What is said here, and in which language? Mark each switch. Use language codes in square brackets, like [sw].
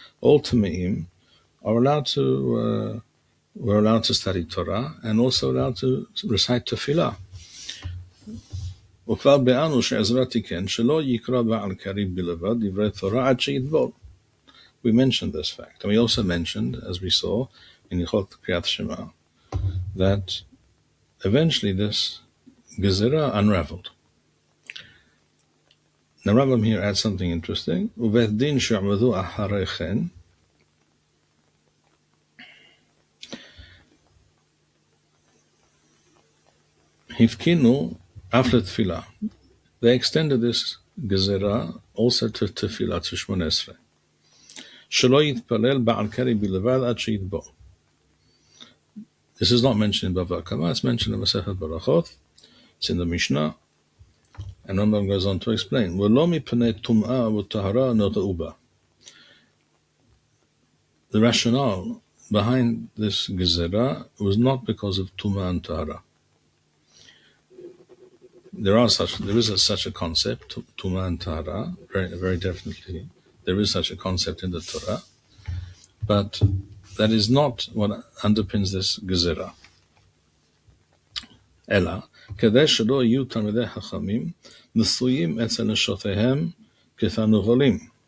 [en] All Tameim are were allowed to study Torah and also allowed to recite Tefillah. [he] וכבר ביארנו שעזרא תיקן שלא יקרא בעל קרי בלבד דברי תורה עד שיטבול. [en] We mentioned this fact, and we also mentioned, as we saw in Hilchot Kriyat Shema, that eventually this gezerah unraveled. Now Rambam here adds something interesting. [he] ובית דין שעמדו אחרי כן הפקינו אף לתפילה. [en] They extended this gezerah also to tefillah, to Shmoneh Esrei. [he] שלא יתפלל בעל קרי בלבד עד שיטבול. [en] This is not mentioned in Bava Kama, it's mentioned in Masechet Barachot, it's in the Mishneh, and Rambam goes on to explain, [he] ולא מפני טומאה וטהרה נודעו בה. [en] The rationale behind this gezerah was not because of Tumah and Tahara. There is such a concept, Tumah and Tahara, very, very definitely. There is such a concept in the Torah, but that is not what underpins this gezerah. [he] אלא, כדי שלא יהיו תלמידי חכמים נשואים אצל נשותיהם כתרנגולים.